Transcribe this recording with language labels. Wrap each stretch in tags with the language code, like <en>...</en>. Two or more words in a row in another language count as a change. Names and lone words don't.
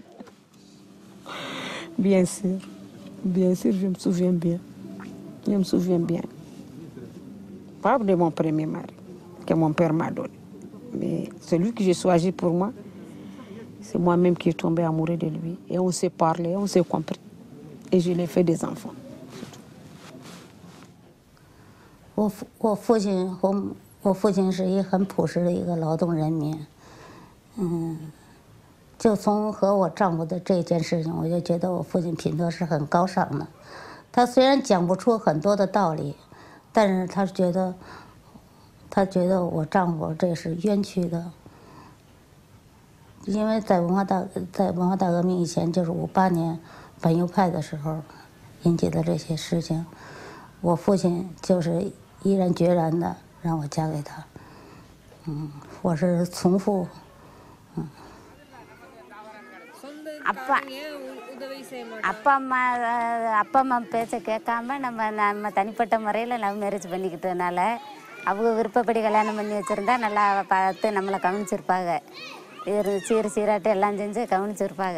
<fr>Bien sûr, je me souviens bien. Je me souviens bien. Pas de mon premier mari, que mon père m'a donné. Mais celui que j'ai choisi pour moi, c'est moi-même qui est tombé amoureux de lui. Et on s'est parlé, on s'est compris. Et je l'ai fait des enfants.</fr> <zh>我父亲是一个很朴实的一个劳动人民，就从和我丈夫的这件事情，我就觉得我父亲品德是很高尚的。他虽然讲不出很多的道理，但是他觉得我丈夫这是冤屈的，因为在文化大革命以前，就是58年反右派的时候引起的这些事情，我父亲就是毅然决然的让我嫁给他。我是从父。</zh> <ta>அப்பா அம்மா பேச்சை கேட்காம நம்ம தனிப்பட்ட முறையில்</ta> <en>love marriage</en> <ta>பண்ணிக்கிட்டதுனால அவங்க விருப்பப்படி கல்யாணம் பண்ணி வச்சுருந்தா நல்லா பார்த்து நம்மளை கவனிச்சிருப்பாங்க. சீராட்டு எல்லாம் செஞ்சு கவனிச்சிருப்பாங்க.</ta>